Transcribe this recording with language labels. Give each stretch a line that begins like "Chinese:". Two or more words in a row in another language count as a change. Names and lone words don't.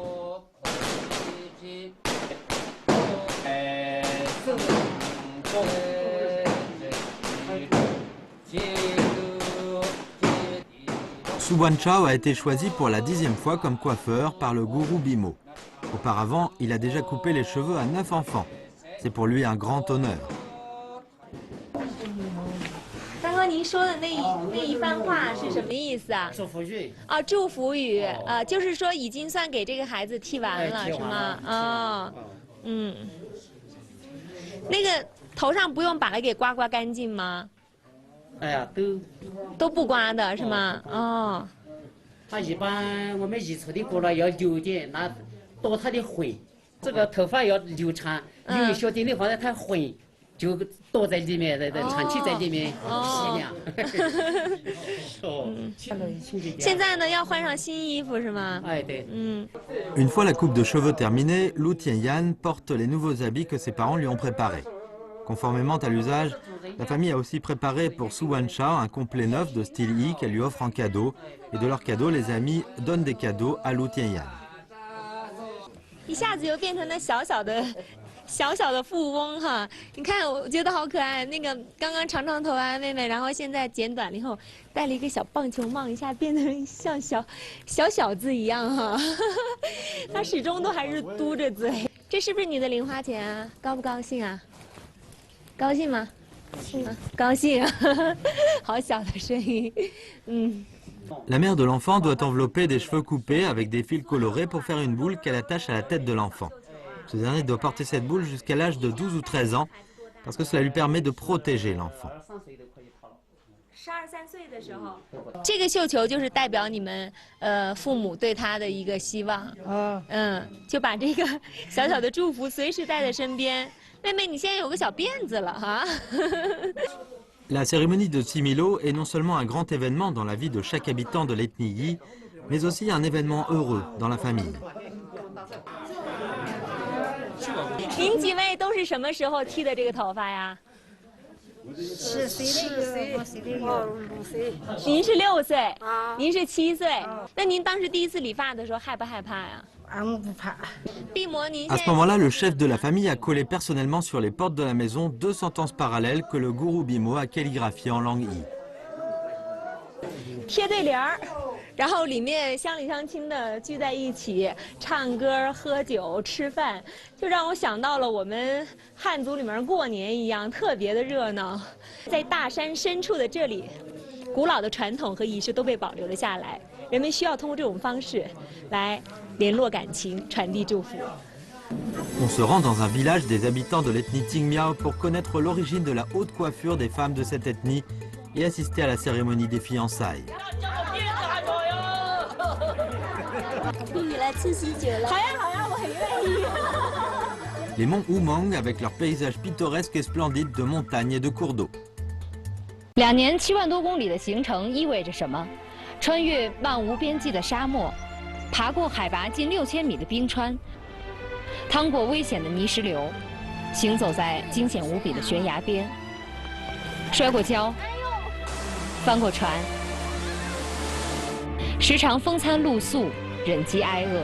French: Su Wanchao a été choisi pour la 10e fois comme coiffeur par le gourou Bimo. Auparavant, il a déjà coupé les cheveux à 9 enfants. C'est pour lui un grand honneur.
Chinese: 刚刚您说的那一番话是什么意思啊？祝福语。啊，祝福语啊，就是说已经算给这个孩子剃完了，是吗？哦，那个头上不用把它给刮干净吗？哎呀，都不刮的是吗？哦。他一般我们移除的过了要留点那躲它的灰，这个头发要留长，因为小点的话呢，它灰就躲在里面，长期在里面洗凉。现在呢要换上新衣服是吗？哎，对。
French: Une fois la coupe de cheveux terminée, Lu Tianyan porte les nouveaux habits que ses parents lui ont préparés. Conformément à l'usage, la famille a aussi préparé pour Su Wanchao un complet neuf de style Yi qu'elle lui offre en cadeau. Et de leurs cadeaux, les amis donnent des cadeaux à Lu Tianyan.
Chinese: 一下子又变成了小小的富翁哈！你看，我觉得好可爱。那个刚刚长头发的妹妹，然后现在剪短了以后，戴了一个小棒球帽，一下变成像小子一样哈！她始终都还是嘟着嘴。这是不是你的零花钱啊？高不高兴啊？ 高兴吗？高兴，好小的声音，
French: La mère de l'enfant doit envelopper des cheveux coupés avec des fils colorés pour faire une boule qu'elle attache à la tête de l'enfant. Ce dernier doit porter cette boule jusqu'à l'âge de 12 ou 13 ans parce que cela lui permet de protéger l'enfant.
Chinese: 12、13 岁的时候，这个绣球就是代表你们父母对他的一个希望，就把这个小小的祝福随时带在身边。妹妹，你现在有个小辫子了哈。
French: La cérémonie de Tsimilo est non seulement un grand événement dans la vie de chaque habitant de l'ethnie Yi, mais aussi un événement heureux dans la famille.
Chinese: 您几位都是什么时候剃的这个头发呀 10岁，我6岁。您是6岁，您是7岁。那您当时第一次理发的时候害不害怕呀？
French: À ce moment-là, le chef de la famille a collé personnellement sur les portes de la maison 2 sentences parallèles que le gourou Bimo a calligraphiées en langue Yi.
Chinese: 贴对联儿，然后里面乡里乡亲的聚在一起唱歌、喝酒、吃饭，就让我想到了我们汉族里面过年一样，特别的热闹。在大山深处的这里，古老的传统和仪式都被保留了下来，人们需要通过这种方式来 联络感情，传递祝福。
French: On se rend dans un village des habitants de l'ethnie Tingmiao pour connaître l'origine de la haute coiffure des femmes de cette ethnie et assister à la cérémonie des fiançailles. Les monts Oumang avec leurs paysages pittoresques et splendides de montagnes et de cours d'eau.
Chinese: 2 年7万多公里的行程意味着什么？穿越漫无边际的沙漠，爬过海拔近6000米的冰川，趟过危险的泥石流，行走在惊险无比的悬崖边，摔过跤，翻过船，时常风餐露宿，忍饥挨饿。